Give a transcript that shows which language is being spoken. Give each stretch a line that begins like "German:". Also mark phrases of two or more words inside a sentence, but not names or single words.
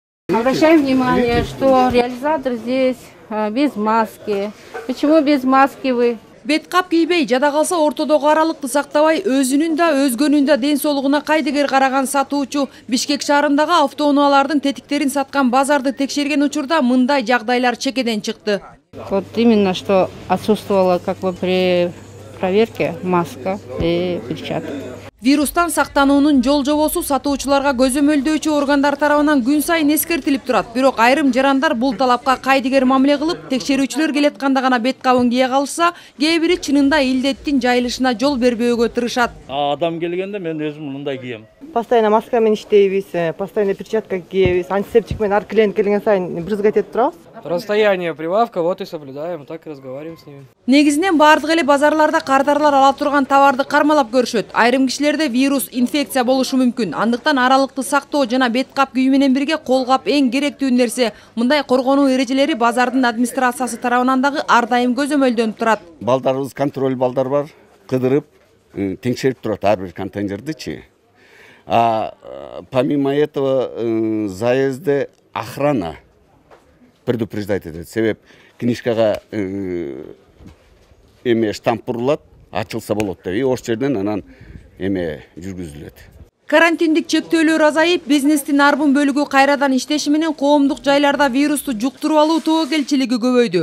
Russian: Обращаем внимание, что реализатор здесь без маски. Почему без маски вы?
Kyrgyz: Бет кап кийбей жада калса ортодогу аралыкты сактабай өзүнүн да өзгөнүн да ден соолугуна кайдыгер караган сатуучу Бишкек шаарындагы автоунаалардын тетиктерин саткан базарды текшерген учурда мындай жагдайлар чекеден чыкты.
Russian: Вот именно что отсутствовала как бы при проверке маска и перчатки.
Kyrgyz: Вирустан сактануунун жол жобосу сатуучуларга көзөмөлдөөчү органдар тарабынан күн сайын эскертилип турат. Бирок айрым жарандар бул талапка кайдыгер мамиле кылып, текшерүүчүлөр келатканда гана бет кабын кие калса, кээ бири чынында илдеттин жайылышына жол бербөөгө тырышат. Адам келгенде мен өзүм мындай кийем. Постоянно маскамен иштейбиз, постоянно перчатка кийебиз, антисептик менен ар клиент келген сайын брызгать этип турабыз.
Russian: Расстояние прилавка, вот и соблюдаем, так и разговариваем с ними.
Kyrgyz: Негизинен бардык эле базарларда кардарлар ала турган товарды кармалап көрүшөт. Айрым кишилерде вирус, инфекция болушу мүмкүн. Андыктан аралыкты сактоо жана бет кап кийүү менен бирге кол кап эң керектүү нерсе. Мындай коргонуу эрежелери базардын администрациясы тарабынан дагы ар дайым көзөмөлдөнүп турат. Балдарыбыз контроль балдар бар, кыдырып, теңшерип турат ар бир контейнердичи.
Russian: Помимо этого заезде охрана предупреждать этет.
Kyrgyz: Себеп книжкага эме штамп бурулат, ачылса болот деп. И ош жерден анан эме жүргүзүлөт. Карантиндик чектөөлөр азайып, бизнестин арбын бөлүгү кайрадан иштеши менен коомдук жайларда вирусту жуктуруп алуу тобокелчилиги көбөйдү.